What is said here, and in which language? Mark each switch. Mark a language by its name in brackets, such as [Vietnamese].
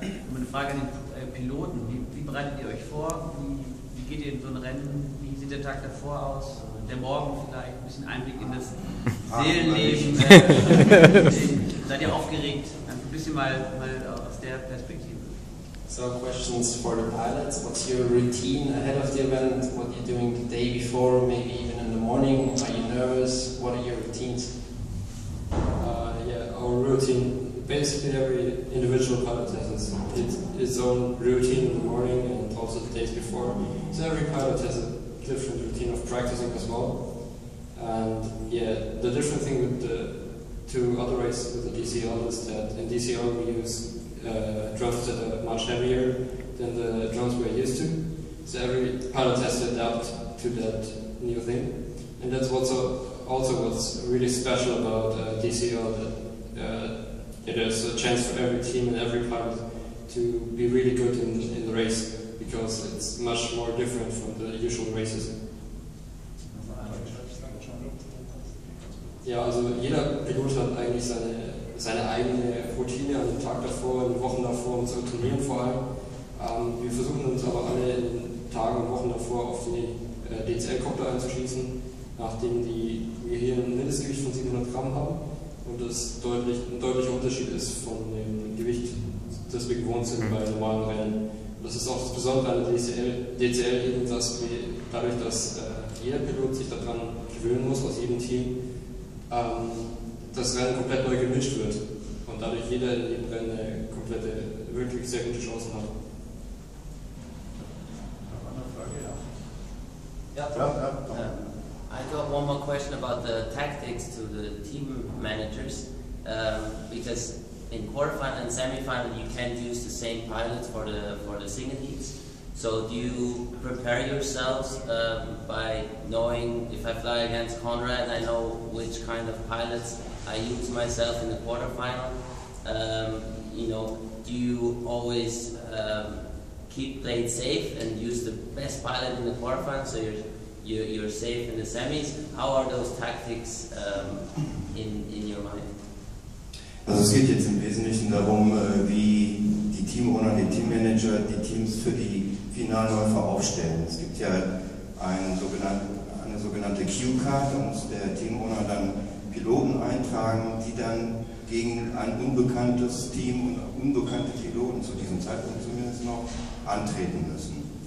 [German] Eine Frage an den Piloten. Wie bereitet ihr euch vor? Wie geht ihr in so ein Rennen? Wie sieht der Tag davor aus? Der Morgen vielleicht? Ein bisschen Einblick in das Seelenleben. Seid ihr aufgeregt? Ein bisschen mal aus der Perspektive. [English] So questions for the pilots. What's your routine ahead of the event? What you're doing the day before, maybe even in the morning? Are you nervous? What are your routines? Yeah, our routine. Basically, every individual pilot has its own routine in the morning and also the days before. So every pilot has a different routine of practicing as well. And yeah, the different thing with the 2 other races with the DCL is that in DCL we use drones that are much heavier than the drones we're used to. So every pilot has to adapt to that new thing. And that's also what's really special about DCL, that there's a chance for every team and every pilot to be really good in the race, because it's much more different from the usual races. [German] Ja, also jeder Pilot hat eigentlich seine eigene Routine an den Tag davor, in den Wochen davor und so trainieren vor allem. Wir versuchen uns aber alle in den Tagen und Wochen davor auf die DCL-Kopter einzuschließen, nachdem wir hier ein Mindestgewicht von 700 Gramm haben und das ein deutlicher Unterschied ist von dem Gewicht, das wir gewohnt sind bei normalen Rennen. Das ist auch das Besondere an der DCL eben, dass wir dadurch, dass jeder Pilot sich daran gewöhnen muss, aus jedem Team, das Rennen komplett neu gemischt wird und dadurch jeder in jedem Rennen eine wirklich sehr gute Chancen hat. [English] I got one more question about the tactics to the team managers, because in quarterfinal and semi-final you can't use the same pilots for the single heats. So do you prepare yourselves by knowing if I fly against Conrad, I know which kind of pilots I use myself in the quarterfinal? You know, do you always play it safe and use the best pilot in the quarterfinal so you're safe in the semis? How are those tactics in your mind? [German] Also es geht jetzt im Wesentlichen darum, wie die Teamowner, die Teammanager die Teams für die Finalläufer aufstellen. Es gibt ja eine sogenannte Q-Card und der Teamowner dann Piloten eintragen, die dann gegen ein unbekanntes Team und unbekannte Piloten zu diesem Zeitpunkt zumindest noch antreten müssen.